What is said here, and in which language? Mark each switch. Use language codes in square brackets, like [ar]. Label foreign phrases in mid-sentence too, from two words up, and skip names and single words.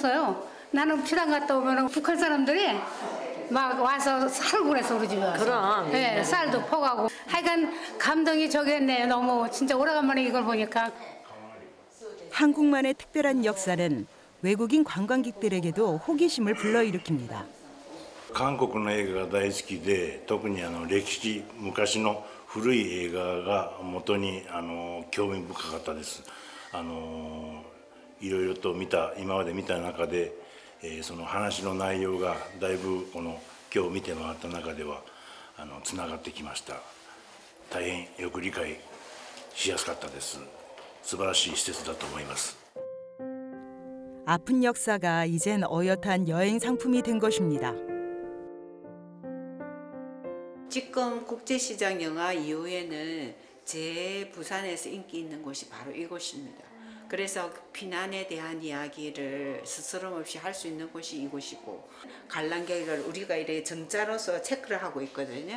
[ko] 나는 피난 갔다 오면 북한 사람들이 막 와서 살고 그래서 우리 집에 와서. 그럼. 네, 쌀도 퍼가고. 하여간 감동이 저겠네요. 너무 진짜 오래간만에 이걸 보니까. 한국만의 특별한 역사는 외국인 관광객들에게도 호기심을 불러일으킵니다. [ja] 韓国の映画が大好きで、特に歴史、昔の古い映画が元に興味深かったです。いろいろと今まで見た中で、その話の内容がだいぶ今日見て回った中ではつながってきました。大変よく理解しやすかったです。素晴らしい施設だと思います。 [ko] 아픈 역사가 이젠 어엿한 여행 상품이 된 것입니다. 지금 국제시장 영화 이후에는 제일 부산에서 인기 있는 곳이 바로 이곳입니다. 그래서 피난에 대한 이야기를 스스럼 없이 할 수 있는 곳이 이곳이고, 관람객을 우리가 이렇게 정자로서 체크를 하고 있거든요.